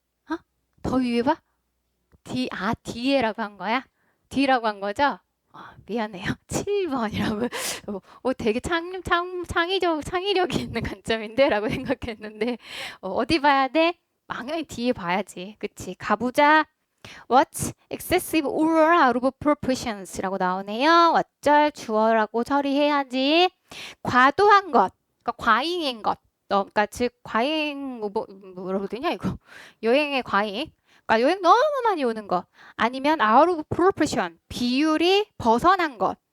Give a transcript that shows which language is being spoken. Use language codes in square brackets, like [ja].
[ko] 어? 더 위에 봐? D라고 한 거야? D라고 한 거죠? 미안해요. 7번이라고. 되게 창의력이 있는 관점인데? 라고 생각했는데, 어디 봐야 돼? 당연히 뒤에 봐야지. 그치? 가보자. [en] What's excessive or out of proportions? [ko] 라고 나오네요. 어쩔 주어라고 처리해야지. 과도한 것, 그러니까 과잉인 것. 그러니까 즉 과잉 뭐라고 되냐 이거. 여행의 과잉. 그러니까 여행 너무 많이 오는 것. 아니면 [en] out of proportion, [ko] 비율이 벗어난 것.